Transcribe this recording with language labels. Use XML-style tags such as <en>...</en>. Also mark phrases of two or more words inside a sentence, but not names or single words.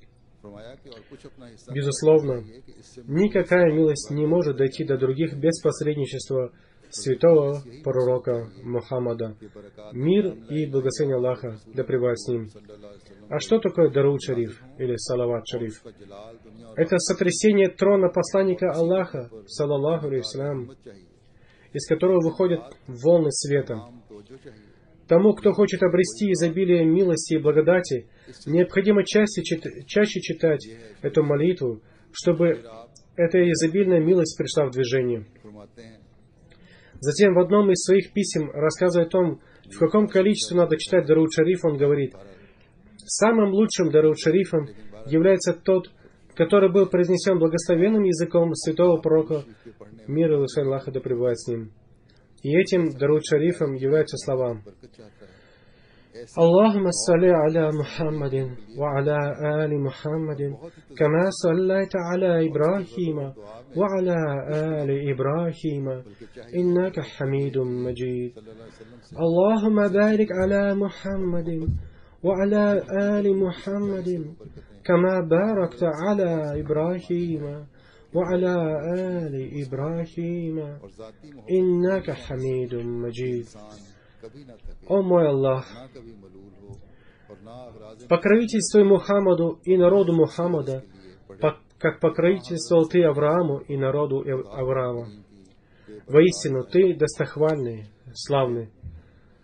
<ru>Безусловно, никакая милость не может дойти до других без посредничества святого пророка Мухаммада, мир и благословение Аллаха да пребывает с ним. А что такое Дарауд Шариф или Салават Шариф? Это сотрясение трона посланника Аллаха,</ru> <ar>صلى الله عليه وسلم,</ar> <ru>из которого выходят волны света. Тому, кто хочет обрести изобилие милости и благодати, необходимо чаще читать эту молитву, чтобы эта изобильная милость пришла в движение. Затем в одном из своих писем, рассказывая о том, в каком количестве надо читать Дарауд Шариф, он говорит: «Самым лучшим Дарауд Шарифом является тот, который был произнесен благословенным языком святого пророка, мир и благословение Аллаха да пребывает с ним». И этим Дарауд Шарифом являются слова:</ru> <ar>اللهم صل على محمد وعلى آل محمد كما صليت على إبراهيم وعلى آل إبراهيم إنك حميد مجيد. اللهم بارك على محمد وعلى آل محمد كما باركت على إبراهيم وعلى آل إبراهيم إنك حميد مجيد.</ar> <ru>О мой Аллах, покровительствуй Мухаммаду и народу Мухаммада, как покровительствовал Ты Аврааму и народу Авраама. Воистину, Ты достохвальный, славный.</ru>